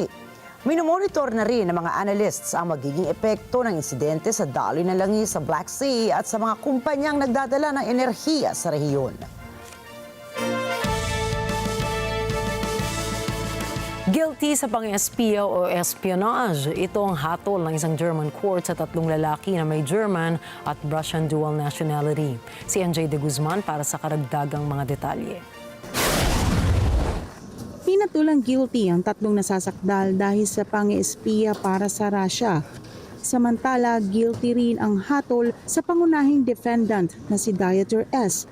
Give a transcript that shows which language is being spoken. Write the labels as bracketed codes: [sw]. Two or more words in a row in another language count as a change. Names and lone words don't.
[tl] Minomonitor na rin ng mga analysts ang magiging epekto ng insidente sa daloy ng langis sa Black Sea at sa mga kumpanyang nagdadala ng enerhiya sa rehiyon. Guilty sa pang-espiya o espionage. Ito ang hatol ng isang German court sa 3 lalaki na may German at [en] Russian dual nationality. [tl] Si NJ de Guzman para sa karagdagang mga detalye. Pinatulang guilty ang 3 nasasakdal dahil sa pang-espiya para sa Russia. Samantala, guilty rin ang hatol sa pangunahing defendant na si Dieter S.